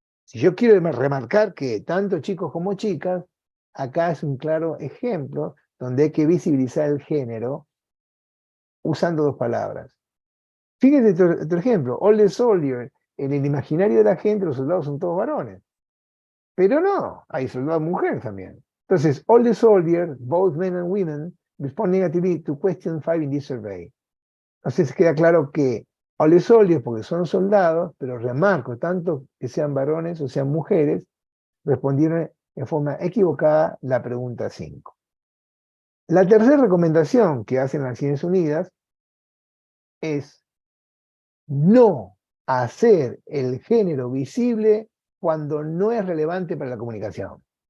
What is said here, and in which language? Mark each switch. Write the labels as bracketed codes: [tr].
[es] Si yo quiero remarcar que tanto chicos como chicas, acá es un claro ejemplo donde hay que visibilizar el género usando dos palabras. Fíjense otro ejemplo, [en] all the soldiers, [es] en el imaginario de la gente los soldados son todos varones. Pero no, hay soldados mujeres también. Entonces, [en] all the soldiers, both men and women, respond negatively to question 5 in this survey. [es] Entonces queda claro que [en] all the soldiers, [es] porque son soldados, pero remarco, tanto que sean varones o sean mujeres, respondieron en forma equivocada la pregunta 5. La tercera recomendación que hacen las Naciones Unidas es no hacer el género visible cuando no es relevante para la comunicación.